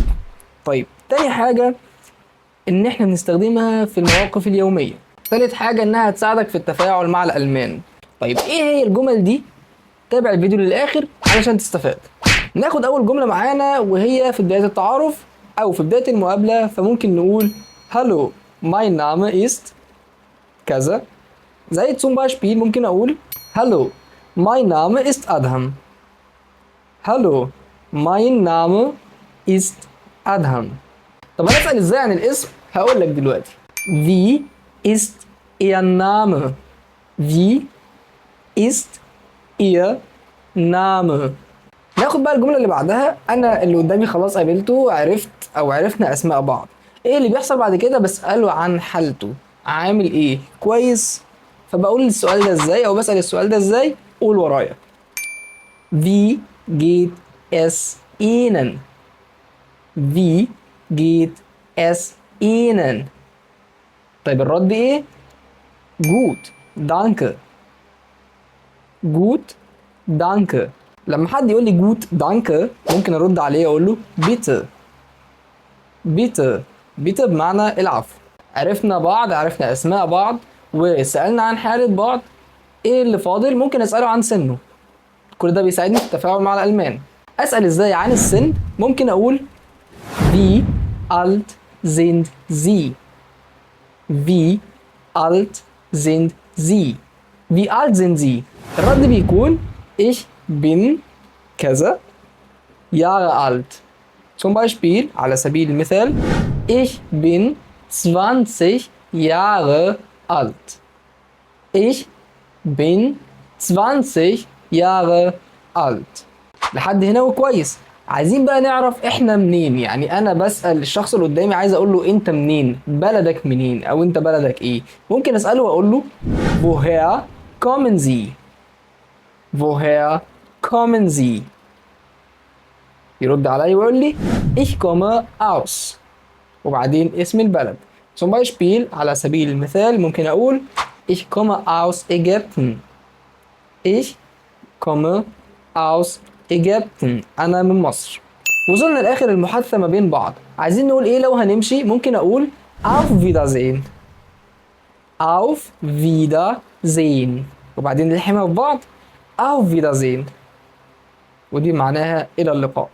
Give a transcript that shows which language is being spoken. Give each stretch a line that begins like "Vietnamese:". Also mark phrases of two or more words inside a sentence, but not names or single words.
Arabic: طيب تاني حاجة إن إحنا بنستخدمها في المواقف اليومية. تالت حاجة إنها تساعدك في التفاعل مع الألمان. طيب إيه هي الجمل دي؟ تابع الفيديو للآخر علشان تستفاد. ناخد أول جملة معانا وهي في بداية التعارف أو في بداية المقابلة، فممكن نقول
German: Hallo mein Name ist
Arabic: كذا.
German: زي zum Beispiel
Arabic: ممكن أقول
German: Hallo mein Name ist Adham. Hallo mein Name ist Adham.
Arabic: طب أنا أسأل إزاي عن الاسم؟ هقول لك دلوقتي.
German: Wie ist Ihr Name? Wie ist Ihr Name؟
Arabic: ناخد بقى الجملة اللي بعدها. أنا اللي قدامي خلاص قابلته، عرفنا أسماء بعض. إيه اللي بيحصل بعد كده؟ بسأله عن حالته، عامل إيه؟ كويس؟ فبقول السؤال ده إزاي أو بسأل السؤال ده إزاي؟ قول ورايا.
German: Wie geht es Ihnen? Wie geht es Ihnen؟
Arabic: طيب الرد إيه؟
German: Gut, danke. Gut, danke.
Arabic: لما حد يقول لي
German: gut danke
Arabic: ممكن ارد عليه اقول له بيتر. بيتر بمعنى العفو. عرفنا بعض، عرفنا اسماء بعض، وسالنا عن حاله بعض. ايه اللي فاضل؟ ممكن اساله عن سنه. كل ده بيساعدني في التفاعل مع الالمان. اسال ازاي عن السن؟ ممكن اقول
German: wie alt sind Sie. wie alt sind Sie. wie alt sind Sie.
Arabic: الرد بيكون
German: ich bin كذا Jahre alt. Zum Beispiel
Arabic: على سبيل المثال
German: ich bin 20 Jahre alt. Ich bin 20 Jahre alt.
Arabic: لحد هنا وكويس. عايزين بقى نعرف احنا منين. يعني انا بسأل الشخص اللي قدامي، عايز اقول له انت منين؟ بلدك منين؟ او انت بلدك ايه؟ ممكن اسأله واقول له
German: woher kommen Sie. woher kommen Sie.
Arabic: يرد عليا ويقول لي
German: ich komme aus
Arabic: وبعدين اسم البلد.
German: zum Beispiel
Arabic: على سبيل المثال ممكن اقول
German: ich komme aus Ägypten. ich komme aus Ägypten.
Arabic: انا من مصر. وصلنا لاخر المحادثة ما بين بعض. عايزين نقول ايه لو هنمشي؟ ممكن اقول
German: auf Wiedersehen. auf Wiedersehen
Arabic: وبعدين نلحمها في بعض
German: auf Wiedersehen،
Arabic: ودي معناها إلى اللقاء.